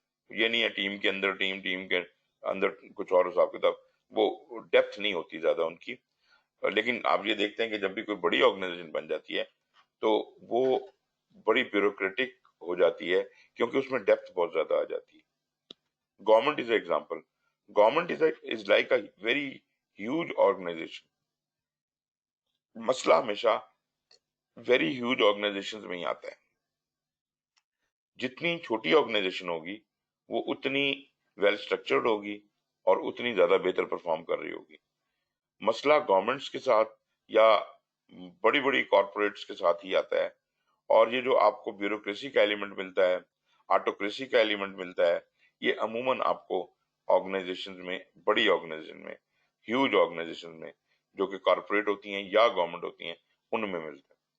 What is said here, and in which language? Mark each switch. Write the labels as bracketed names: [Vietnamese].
[Urdu] یہ نہیں ہے ٹیم کے اندر ٹیم کے اندر کچھ اور حساب کتاب, وہ ڈیپتھ نہیں ہوتی زیادہ ان کی. لیکن آپ یہ دیکھتے ہیں کہ جب بھی کوئی بڑی آرگنائزیشن بن جاتی ہے تو وہ بڑی بیوروکریٹک ہو جاتی ہے کیونکہ اس میں ڈیپتھ بہت زیادہ آ جاتی ہے. [English] Government is a example. Government is like a very huge organization. [Urdu] مسئلہ ہمیشہ [English] very huge organization [Urdu] میں ہی آتا ہے. جتنی چھوٹی آرگنائزیشن ہوگی وہ اتنی [English] well structured [Urdu] ہوگی اور اتنی زیادہ بہتر پرفارم کر رہی ہوگی. مسئلہ گورنمنٹس کے ساتھ یا بڑی بڑی کارپوریٹس کے ساتھ ہی آتا ہے, اور یہ جو آپ کو بیوروکریسی کا ایلیمنٹ ملتا ہے, آٹوکریسی کا ایلیمنٹ ملتا ہے, یہ عموماً آپ کو آرگنائزیشن میں, بڑی آرگنائزیشن میں, ہیوج آرگنائزیشن میں جو کہ کارپوریٹ ہوتی ہیں یا گورنمنٹ ہوتی ہیں ان میں ملتا ہے.